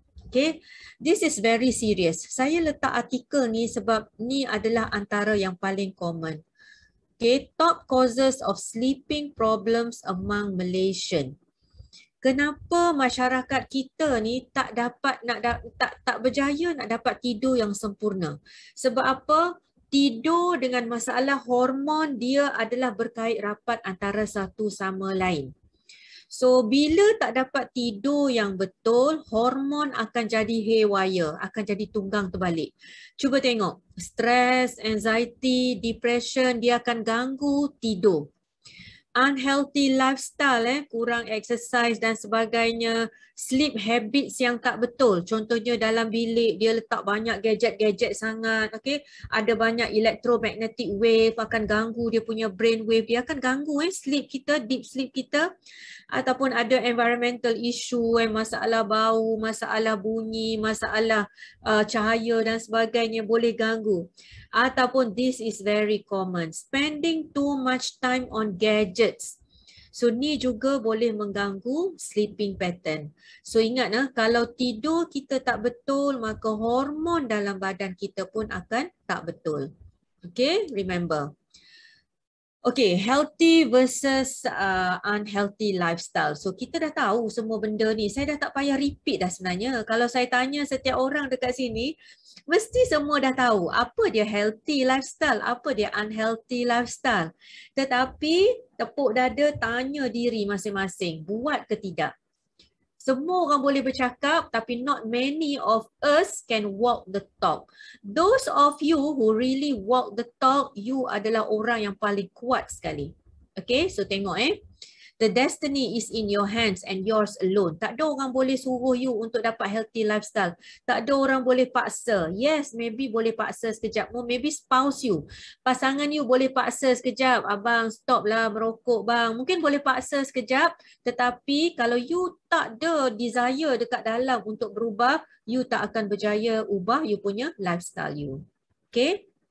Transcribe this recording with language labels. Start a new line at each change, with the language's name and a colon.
English: Okay, this is very serious.
Malay: Saya letak artikel ni sebab ni adalah antara yang paling common.
English: Okay, top causes of sleeping problems among Malaysian.
Malay: Kenapa masyarakat kita ni tak dapat tak berjaya nak dapat tidur yang sempurna? Sebab apa? Tidur dengan masalah hormon dia adalah berkait rapat antara satu sama lain. So bila tak dapat tidur yang betul, hormon akan jadi haywire, akan jadi tunggang terbalik. Cuba tengok, stress, anxiety, depression, dia akan ganggu tidur. Unhealthy lifestyle, kurang exercise dan sebagainya, sleep habits yang tak betul. Contohnya dalam bilik dia letak banyak gadget-gadget sangat, okay? Ada banyak electromagnetic wave akan ganggu dia punya brain wave, dia akan ganggu sleep kita, deep sleep kita. Ataupun ada environmental issue, masalah bau, masalah bunyi, masalah cahaya dan sebagainya boleh ganggu. Ataupun
English: this is very common, spending too much time on gadgets.
Malay: So ni juga boleh mengganggu sleeping pattern. So ingat kalau tidur kita tak betul, maka hormon dalam badan kita pun akan tak betul.
English: Okay, remember. Okay, healthy versus unhealthy lifestyle.
Malay: So kita dah tahu semua benda ni. Saya dah tak payah repeat dah sebenarnya. Kalau saya tanya setiap orang dekat sini, mesti semua dah tahu apa dia healthy lifestyle, apa dia unhealthy lifestyle. Tetapi tepuk dada tanya diri masing-masing, buat ke tidak? Semua orang boleh bercakap tapi
English: not many of us can walk the talk. Those of you who really walk the talk, you
Malay: adalah orang yang paling kuat sekali.
English: Okay, so
Malay: tengok
English: The destiny is in your hands and yours alone.
Malay: Tak ada orang boleh suruh you untuk dapat healthy lifestyle. Tak ada orang boleh paksa. Yes, maybe boleh paksa sekejap. Maybe spouse you. Pasangan you boleh paksa sekejap. Abang stop lah merokok bang. Mungkin boleh paksa sekejap. Tetapi kalau you tak ada desire dekat dalam untuk berubah, you tak akan berjaya ubah you punya lifestyle you. Okay?